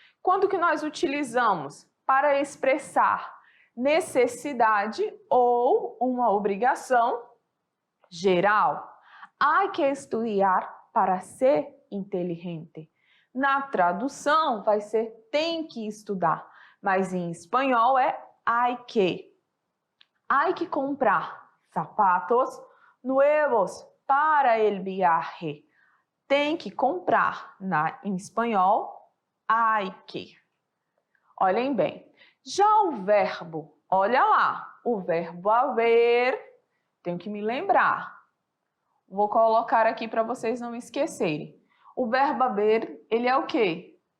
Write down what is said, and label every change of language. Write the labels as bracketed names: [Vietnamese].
[Portuguese] Quando que nós utilizamos? Para expressar necessidade ou uma obrigação geral. Há que estudar para ser inteligente. Na tradução vai ser tem que estudar, mas em espanhol é [Spanish] hay que. Hay que comprar zapatos nuevos para el viaje. [Portuguese] Tem que comprar, em espanhol, [Spanish] hay que. [Portuguese] Olhem bem. Já o verbo, olha lá, o verbo haver, tenho que me lembrar. Vou colocar aqui para vocês não esquecerem. O verbo haver, ele é o quê?